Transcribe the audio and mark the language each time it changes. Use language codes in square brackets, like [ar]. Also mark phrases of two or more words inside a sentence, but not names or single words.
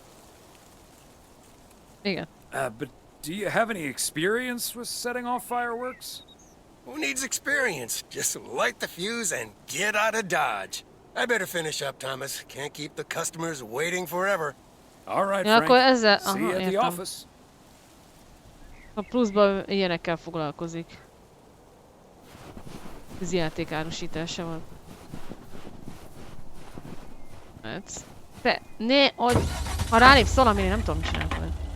[hu] Igen. [en] But do you have any experience with setting off fireworks? Who needs experience? Just light the fuse and get out of Dodge. I better finish up, Thomas. Can't keep the customers waiting forever. All right, [hu] Ja, [en] Frank. [hu] akkor ezzel... [en] See you at the [hu] értem. [en] office. [hu] A pluszban ilyenekkel foglalkozik. Ez játék árusítása van. Hát... Te, ne, hogy... Ha rálépsz valamire, nem tudom, mit csinálok vele.